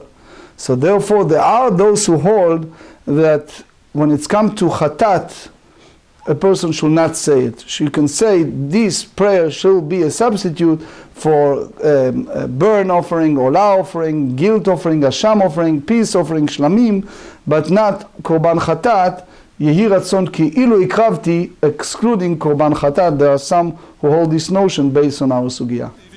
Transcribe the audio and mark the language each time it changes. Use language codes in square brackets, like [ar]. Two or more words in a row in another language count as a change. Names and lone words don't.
[en] So therefore, there are those who hold that when it's come to chatat, a person should not say it. She can say this prayer should be a substitute for a burn offering, olah offering, guilt offering, asham offering, peace offering, shlamim, but not [he] korban chatat. יהי רצון כאילו הקרבתי, excluding קרבן חטאת. [en] There are some who hold this notion based on our sugya.